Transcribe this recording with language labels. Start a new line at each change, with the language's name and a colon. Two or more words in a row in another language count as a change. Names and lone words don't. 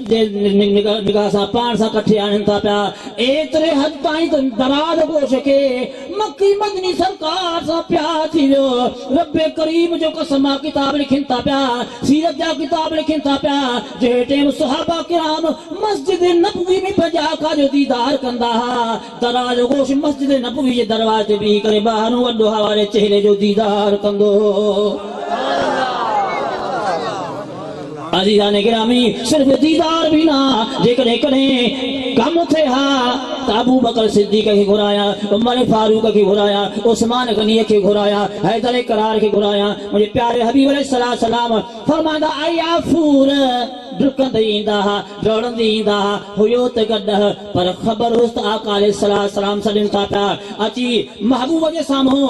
Sindhi: जे निगाह सां पाण सां कठे आणनि था पिया एतिरे हद ताईं त दराज गोश खे मक्की मदनी सरकार सां प्यार थी वियो रब्बे करीम जो कसम किताब लिखनि था पिया सीरत जा किताब लिखनि था पिया जंहिं टाइम सहाबा किराम मस्जिद नबवी में पंहिंजा आका जो दीदार कंदा हा दराज गोश मस्जिद नबवी जे दरवाजे ते बीही करे ॿाहिरों वॾो हवाले चेहरे जो दीदार कंदो अज़ीज़ान गिरामी सिर्फ दीदार भी ना जेकॾहिं कॾहिं कम थे हा त अबू बकर सिद्दीक़ खे घुराया उमर फारूक खे घुराया उस्मान गनी खे घुराया हैदर करार खे घुराया मुंहिंजे प्यारे हबीब अलैहिस्सलाम फरमाईंदा आयाफूर डुकंदे ईंदा हा दौड़ंदे ईंदा हा हुयो त गॾ पर ख़बर हुस त आका अलैहिस्सलाम सॾनि था पिया अची महबूब जे साम्हूं